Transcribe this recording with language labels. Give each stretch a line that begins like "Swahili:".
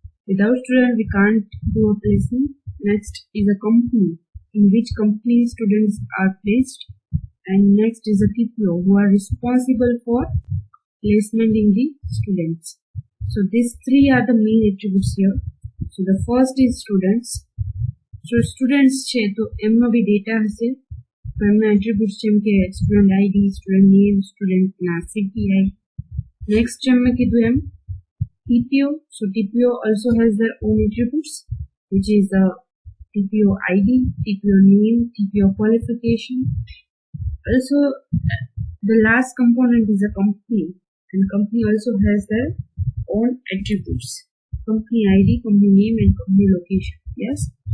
English: Without student, we can't do a placement. Next is a company, in which company students are placed, and next is a TPO, who are responsible for placement in the students. So these three are the main attributes here. So the first is students.
Gujarati: So students છે તો એમનો બી data હશે, તો એમના attributes જેમ કે student ID, student name, સ્ટુડન્ટના CPI. Next જેમ મેં કીધું એમ TPO.
English: So TPO also has their own attributes, which is the TPO ID, TPO name, TPO qualification. Also, the last component is a company, and company also has their own attributes: company ID, company name, and company location. Yes.